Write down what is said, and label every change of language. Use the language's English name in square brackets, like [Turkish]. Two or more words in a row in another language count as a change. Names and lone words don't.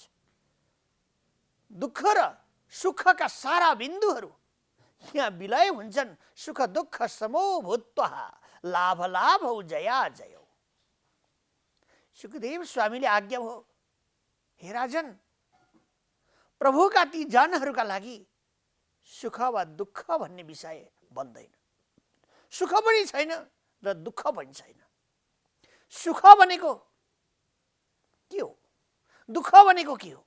[Nepali] दुःख र सुखका सारा बिन्दुहरू यहाँ विलय हुन्छन्। [Sanskrit] सुख दुःख समो भूत्वा लाभ लाभौ जया जयौ। [Nepali] सुखदेव स्वामीले आज्ञा हो, हे राजन प्रभुका ती जनहरूका लागि सुख वा दुःख भन्ने विषय बन्दैन। सुख पनि छैन र दुःख पनि छैन। सुख भनेको के हो, दुःख भनेको के हो?